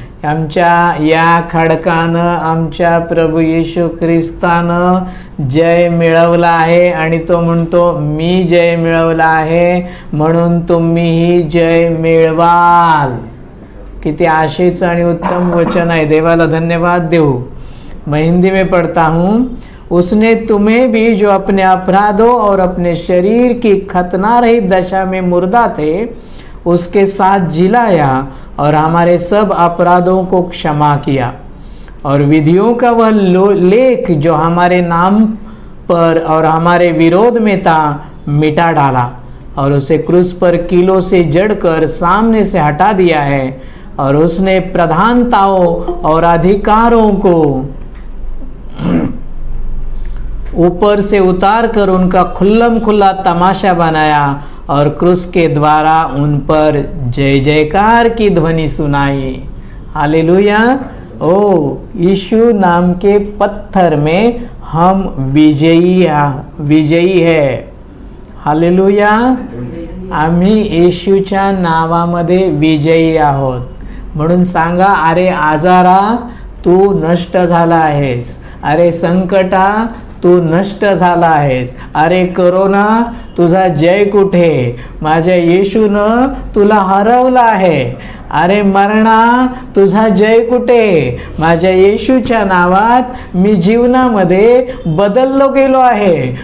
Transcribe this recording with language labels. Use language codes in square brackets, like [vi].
[mr] आमच्या या खडकानं आमच्या प्रभू येशू ख्रिस्तानं जय मिळवला आहे आणि तो म्हणतो मी जय मिळवला आहे म्हणून तुम्हीही जय मिळवाल. किती आशेचं आणि उत्तम वचन आहे. देवाला धन्यवाद देऊ. [hi] मैं हिंदी में पढ़ता हूँ. उसने तुम्हें भी जो अपने अपराधों और अपने शरीर की खतना रहित दशा में मुर्दा थे उसके साथ जिलाया और हमारे सब अपराधों को क्षमा किया. और विधियों का वह लेख जो हमारे नाम पर और हमारे विरोध में था मिटा डाला और उसे क्रूस पर कीलों से जड़कर सामने से हटा दिया है। और उसने प्रधानताओं और अधिकारों को ऊपर से उतार कर उनका खुल्लम खुल्ला तमाशा बनाया और क्रूस के द्वारा उन पर जय जयकार की ध्वनि सुनाई। हालेलुया। ओ यीशु नाम के पत्थर में हम विजयी है। हालेलुया। [mr] आम्ही येशूच्या नावामध्ये विजयी आहोत। म्हणून सांगा, अरे आजारा तू नष्ट झाला आहेस, अरे संकटा तू नष्ट झाला आहेस, अरे करोना तुझा जय कुठे, माझ्या येशूनं तुला हरवलं आहे, अरे मरणा तुझा जय कुठे, माझ्या येशूच्या नावात मी जीवनामध्ये बदललो गेलो आहे।